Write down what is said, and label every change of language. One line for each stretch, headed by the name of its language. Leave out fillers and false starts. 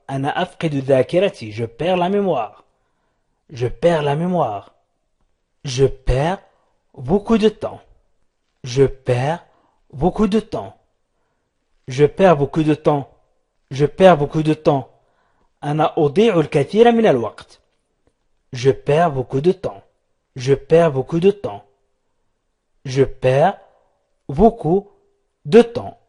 Arabic: أنا أفقد ذاكرتي.
French: Je perds la mémoire. Je perds la mémoire. Je perds beaucoup de temps. Je perds beaucoup de temps. Je perds beaucoup de temps. Je perds beaucoup de temps.
Arabic: أنا أضيع الكثير من الوقت.
French: Je perds beaucoup de temps. Je perds beaucoup de temps. Je perds beaucoup de temps.